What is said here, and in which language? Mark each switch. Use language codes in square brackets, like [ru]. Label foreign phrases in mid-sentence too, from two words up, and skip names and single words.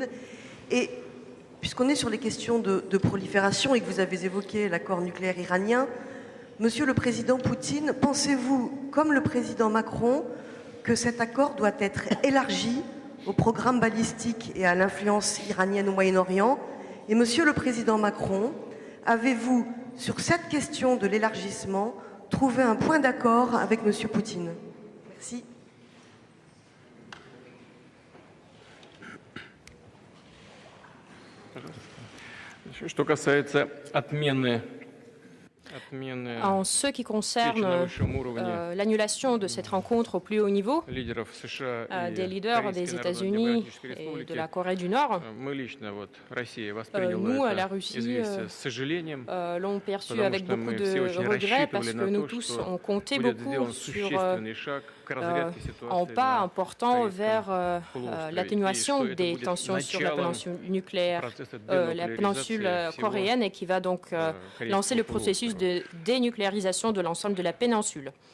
[fr] Et puisqu'on est sur les questions de prolifération et que vous avez évoqué l'accord nucléaire iranien, Monsieur le Président Poutine, pensez-vous, comme le Président Macron, que cet accord doit être élargi au programme balistique et à l'influence iranienne au Moyen-Orient? Et Monsieur le Président Macron, avez-vous, sur cette question de l'élargissement, trouvé un point d'accord avec Monsieur Poutine? Merci. [ru] Что касается отмены [fr] En ce qui concerne l'annulation de cette rencontre au plus haut niveau des leaders des États-Unis et de la Corée du Nord, nous, à la Russie, l'ont perçu avec beaucoup de regrets parce que nous tous, on comptait beaucoup sur un pas important vers l'atténuation des tensions sur la péninsule nucléaire, la péninsule coréenne, et qui va donc lancer le processus de dénucléarisation de l'ensemble de la péninsule.